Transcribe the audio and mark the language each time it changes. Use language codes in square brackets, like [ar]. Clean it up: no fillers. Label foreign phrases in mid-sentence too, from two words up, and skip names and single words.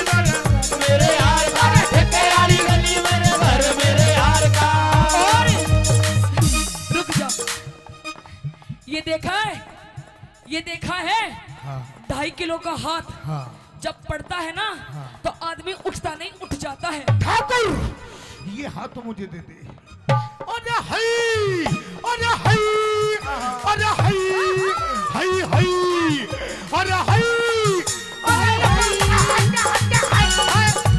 [hi] मेरे यार का, ठेके वाली गली मेरे घर मेरे यार का। और रुक जा, ये देखा है, ये देखा है? हाँ 2.5 किलो का हाथ हाँ। जब पड़ता है ना, तो आदमी उठता नहीं, उठ जाता है। ठाकुर ये हाथ तो मुझे दे दे। अरे हई, अरे हई, अरे हई, हई हई, अरे हई, अरे हई,